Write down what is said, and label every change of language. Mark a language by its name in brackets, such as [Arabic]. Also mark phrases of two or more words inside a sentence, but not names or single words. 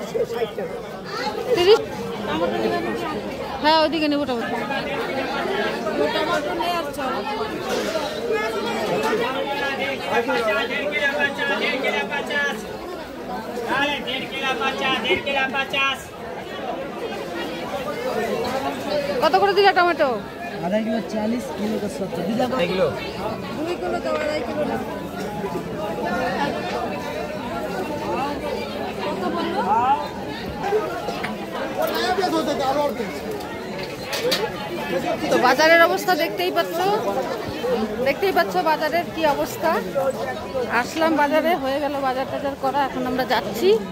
[Bangla] 30। হ্যাঁ, ওইদিকে নেবো, কত করে দিলে টমেটো? [Hindi] 2.5 किलो 40 किलो का 70 2 किलो 2 किलो का 2.5 किलो ना [Bangla] কত বললো? তো বাজারের অবস্থা দেখতেই পাচ্ছ বাজারের কি অবস্থা। আসলাম বাজারে, হয়ে গেল বাজার টাজার করা, এখন আমরা যাচ্ছি।